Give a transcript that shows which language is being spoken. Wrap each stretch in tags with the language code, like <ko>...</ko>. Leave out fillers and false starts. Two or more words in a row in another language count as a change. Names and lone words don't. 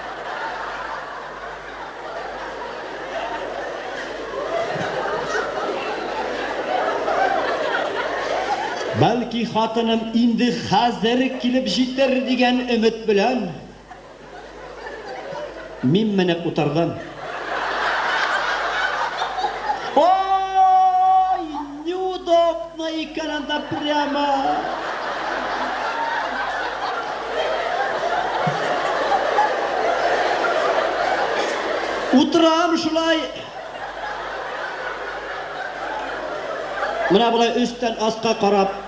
<uz>Balki xotinim endi hozir kelib yetir degan umid bilan men minib o'tirdim.</uz> <tt>Ясно икән анда прямо. Утырам шулай. Менә болай өстән астка карап.</tt>